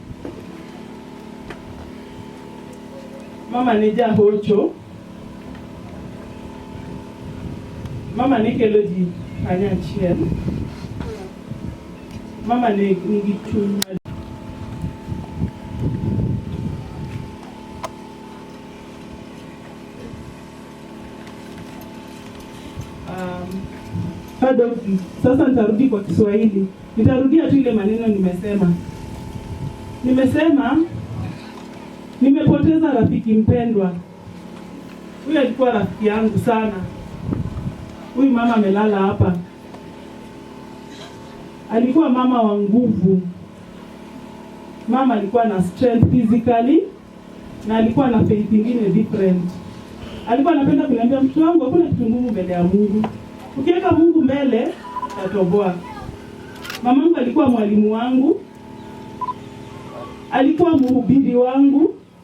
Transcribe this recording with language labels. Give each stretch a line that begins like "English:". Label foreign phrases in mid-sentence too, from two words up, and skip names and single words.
Luo (Kenya and Tanzania): Mama ne jahocho. Mama ne kelo ji kanyachiel. Mama ne nigi chuny.
Swahili: Sasa nitarudi kwa Kiswahili. Nitarudia tu ile maneno nimesema. Nimepoteza rafiki mpendwa. Huyu alikuwa rafiki yangu sana. Huyu mama amelala hapa. Alikuwa mama wa nguvu. Mama alikuwa na
English: strength physically
Swahili: na alikuwa na faith ingine different. Alikuwa anapenda kuniambia, mtoto wangu, hakuna kitu ngumu mbele ya Mungu. Ukiweka Mungu mbele, utatoboa. Mamangu alikuwa mwalimu wangu. Alikuwa mhubiri wangu.